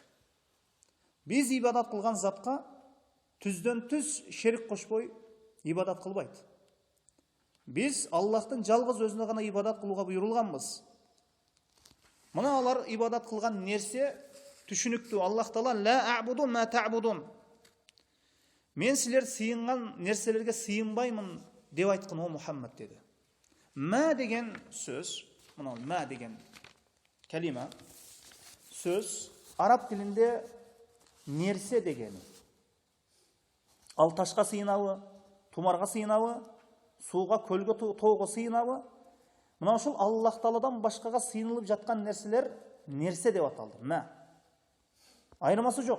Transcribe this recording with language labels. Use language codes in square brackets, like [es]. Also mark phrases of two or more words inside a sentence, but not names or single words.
[ky] Биз ибадат кылган затка түздөн түз шерик кошпой ибадат кылбайт. Биз Аллахтын жалгыз өзүнө гана ибадат кылууга буйрулганбыз. Мына алар ибадат кылган нерсе түшүнүктүү. Аллах Таала [ar] لا أعبد ما تعبدون. [ky] Мен силер сыйынган нерселерге сыйынбаймын деп айткан о Мухаммад деди. Ма деген сөз, мына ма деген калима сөз араб тилинде нерсе дегени. Ал ташка сыйынабы, тумарга сыйынабы, сууга, көлгө, тоого сыйынабы? Мына ушул Аллах Тааладан башкага сыйынылып жаткан нерселер нерсе деп аталды. Ма. Айырмасы жок.